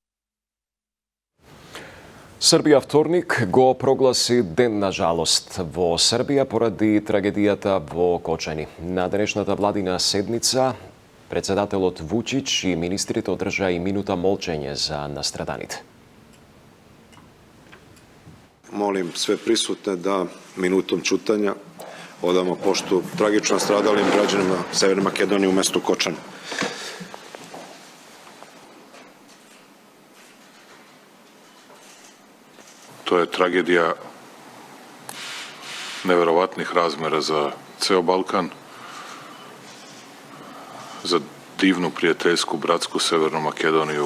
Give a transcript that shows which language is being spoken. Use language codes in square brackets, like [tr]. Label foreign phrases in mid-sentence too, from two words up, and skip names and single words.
[mk] Србија вторник го прогласи Ден на жалост во Србија поради трагедијата во Кочани. На денешната владина седница председателот Вучич и министрите одржаа и минута молчење за настраданите. [sr] Molim sve prisutne da minutom ćutanja odamo poštu tragično stradalim građanima Severne Makedonije u mestu Kočan. To je tragedija neverovatnih razmera za ceo Balkan, za divnu, prijateljsku, bratsku Severnu Makedoniju.